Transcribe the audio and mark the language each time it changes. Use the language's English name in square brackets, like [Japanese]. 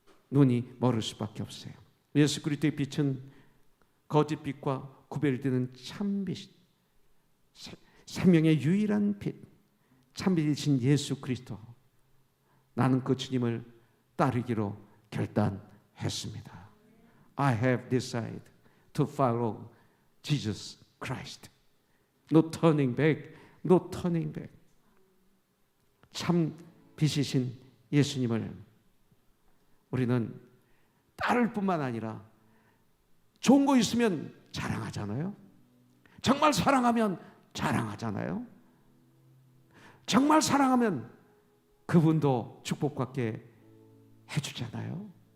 [Korean] 눈이 멀을 수밖에 없어요. 예수 그리스도의 빛은 거짓 빛과 구별되는 참빛, 생명의 유일한 빛, 참빛이신 예수 그리스도. 나는 그 주님을 따르기로 결단했습니다. [English] I have decided to follow Jesus Christ. No turning back, no turning back. [Korean] 참 빛이신 예수님을 우리는 따를 뿐만 아니라 좋은 거 있으면 자랑하잖아요. 정말 사랑하면 자랑하잖아요. 정말 사랑하면 그분도 축복받게 해주잖아요.